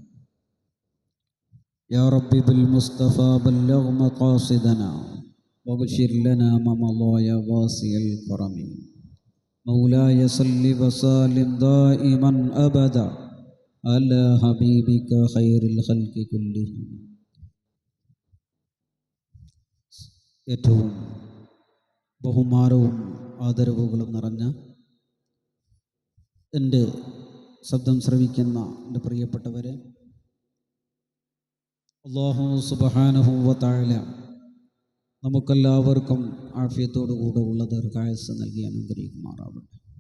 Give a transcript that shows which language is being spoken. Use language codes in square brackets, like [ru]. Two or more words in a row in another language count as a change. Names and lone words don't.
[ar] يا ربي بالمصطفى بلغ مقاصدنا واغفر لنا ما مضى يا واسع الكرم. مولاي صل وسلم دائما أبدا على حبيبك خير الخلق كلهم. [ml] ഏറ്റവും ബഹുമാനവും ആദരവുകളും നിറഞ്ഞ എൻ്റെ ശബ്ദം ശ്രവിക്കുന്ന എൻ്റെ പ്രിയപ്പെട്ടവരെ, [ar] الله سبحانه وتعالى [ml] നമുക്കെല്ലാവർക്കും ആഫിയത്തോടു കൂടെ ഉള്ള ദീർഘായുസ്സ് നൽകി അനുഗ്രഹിക്കുമാറാവട്ടെ.